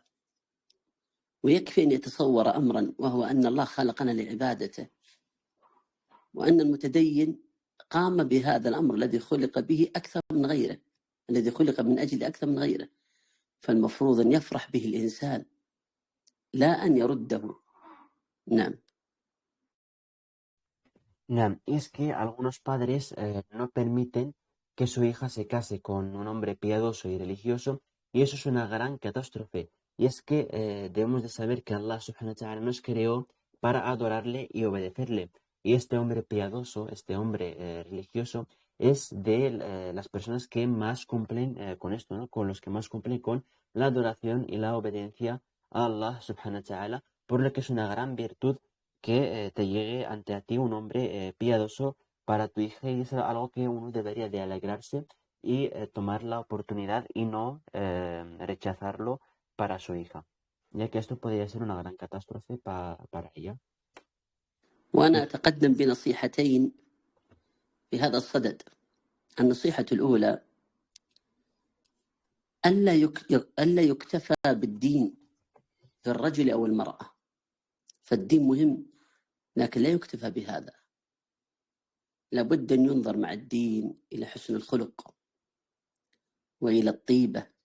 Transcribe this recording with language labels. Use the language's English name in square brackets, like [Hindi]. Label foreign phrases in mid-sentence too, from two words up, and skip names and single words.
[Arabic] ويكفي أن يتصور أمرا، وهو أن الله خلقنا لعبادته، وأن المتدين قام بهذا الأمر الذي خلق به أكثر من غيره، الذي خلق من أجل أكثر من غيره، فالمفروض أن يفرح به الإنسان لا أن يرده. نعم. [Spanish] Nam, y es que algunos padres no permiten que su hija se case con un hombre piadoso y religioso, y eso es una gran catástrofe. Y es que debemos de saber que Allah [Arabic] سبحانه وتعالى [Spanish] nos creó para adorarle y obedecerle. Y este hombre piadoso, este hombre religioso, es de las personas que más cumplen con esto, ¿no? Con los que más cumplen con la adoración y la obediencia a Allah [Arabic] سبحانه وتعالى, [Spanish] por lo que es una gran virtud que te llegue ante a ti un hombre piadoso para tu hija, y es algo que uno debería de alegrarse y tomar la oportunidad y no rechazarlo para su hija, ya que esto podría ser una gran catástrofe para ella. [Arabic] وأنا أتقدم بنصيحتين في هذا الصدد. النصيحة الأولى: ألا يكتفى بالدين في الرجل أو المرأة، فالدين مهم لكن لا يكتفى بهذا، لابد أن ينظر مع الدين إلى حسن الخلق وإلى الطيبة،